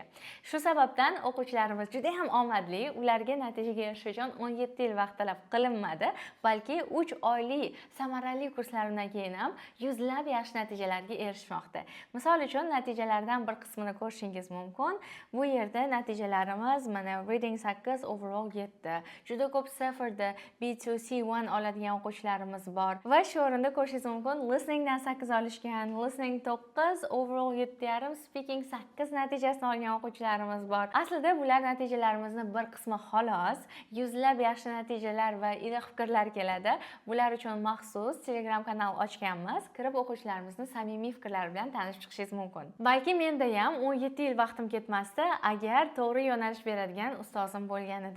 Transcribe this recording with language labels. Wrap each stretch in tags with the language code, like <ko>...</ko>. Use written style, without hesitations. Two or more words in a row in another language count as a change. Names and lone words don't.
<uz>Shu sababdan o'quvchilarimiz juda ham omadli, ularga natijaga erishish uchun 17 yil vaqt talab qilinmadi, balki 3 oylik samarali kurslardan keyin ham yuzlab yaxshi natijalarga erishmoqda. Misol uchun natijalardan bir qismini ko'rishingiz mumkin. Bu yerda natijalarimiz mana reading 8, overall 7. Juda ko'p safarda B2, C1 oladigan o'quvchilarimiz bor. Va shu o'rinda ko'rishingiz mumkin, listeningdan 8 olishgan, listening 9, overall 7,5, speaking 8 natijasini olgan o'quvchilarimiz bor. Aslida bular natijalarimizni bir qismi xolos. Yuzlab yaxshi natijalar va iliq fikrlar keladi. Bular uchun maxsus Telegram kanal ochganmiz. Kirib o'quvchilarimizni samimiy fikrlari bilan tanishib chiqishingiz mumkin. Balki menda ham 17 yil vaqtim ketmasdi, agar to'g'ri yo'nalish beradigan ustozim bo'lganida.</uz>